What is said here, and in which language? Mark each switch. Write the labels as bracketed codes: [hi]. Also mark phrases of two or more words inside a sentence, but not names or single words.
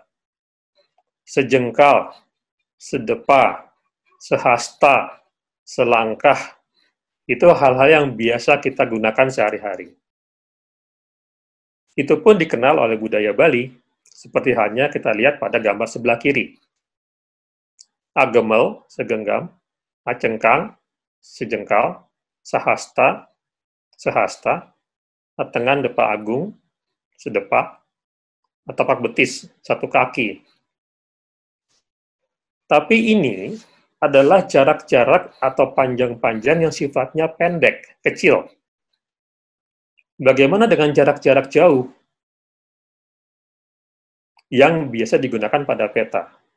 [id] Sejengkal, sedepa, sehasta, selangkah, itu hal-hal yang biasa kita gunakan sehari-hari. Itu pun dikenal oleh budaya Bali, seperti halnya kita lihat pada gambar sebelah kiri. Agemel, segenggam, acengkang, sejengkal, sahasta, sehasta, [ban] atengan depa agung, [id] sedepak, tapak betis, satu kaki. Tapi ini adalah jarak-jarak atau panjang-panjang yang sifatnya pendek, kecil. Bagaimana dengan jarak-jarak jauh yang biasa digunakan pada peta?